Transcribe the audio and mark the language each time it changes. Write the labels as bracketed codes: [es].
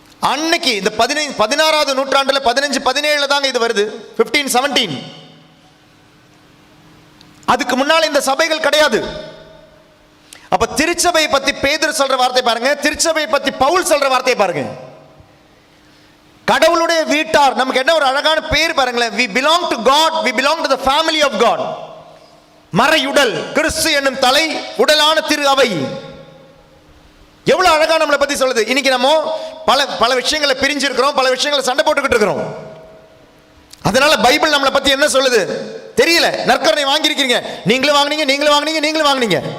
[ta] அன்னைக்கு இந்த 16வது நூற்றாண்டுல 15-17 தாங்க இது வருது. 15-17. அதுக்கு முன்னால இந்த சபைகள் கிடையாது. அப்ப திருச்சபை பத்தி பேதுரு சொல்ற வார்த்தை பாருங்க, திருச்சபை பத்தி பவுல் சொல்ற வார்த்தை பாருங்க. கடவுளுடைய வீட்டார். நமக்கு என்ன ஒரு அழகான பேர் பாருங்களேன். [en] we belong to God, we belong to the family of God. [ta] மறையுடல் கிறிஸ்து என்னும் தலை, உடலான திரு அவை. எவ்வளவு அழகா நம்மளை பத்தி சொல்லுது. இன்னைக்கு நம்ம பல விஷயங்களை பிரிஞ்சிருக்கிறோம், பல விஷயங்களை சண்டை போட்டுக்கிட்டு இருக்கிறோம். அதனால பைபிள் நம்மளை பத்தி என்ன சொல்லுது தெரியல. நற்கருணை வாங்கியிருக்கீங்க, நீங்களும் வாங்குனீங்க.